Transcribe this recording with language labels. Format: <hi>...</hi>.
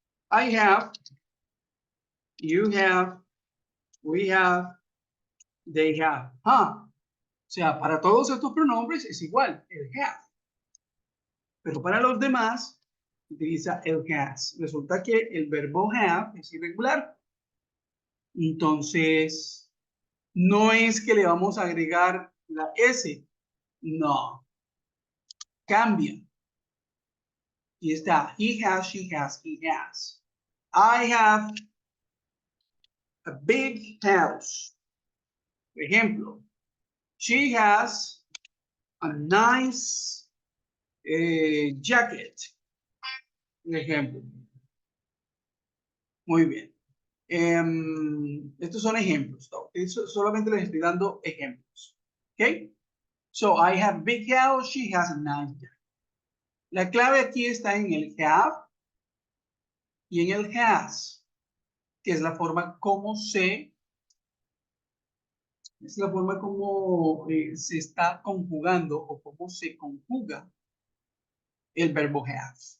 <en>I have, you have, we have, they have.</en> <es>O sea, para todos estos pronombres es igual, el have. Pero para los demás, utiliza el has. Resulta que el verbo have es irregular. Entonces, no es que le vamos a agregar la S. No. Cambia. Y está,</es> <en>he has, she has, he has. I have a big house.</en> <es>Por ejemplo,</es> <en>she has a nice jacket.</en> <es>Un ejemplo. Muy bien. Estos son ejemplos. Solamente les estoy dando ejemplos. ¿Ok?</es> <en>So, I have big house, she has a nice jacket.</en> <es>La clave aquí está en el have y en el has, que es la forma como se está conjugando o cómo se conjuga el verbo have.</es>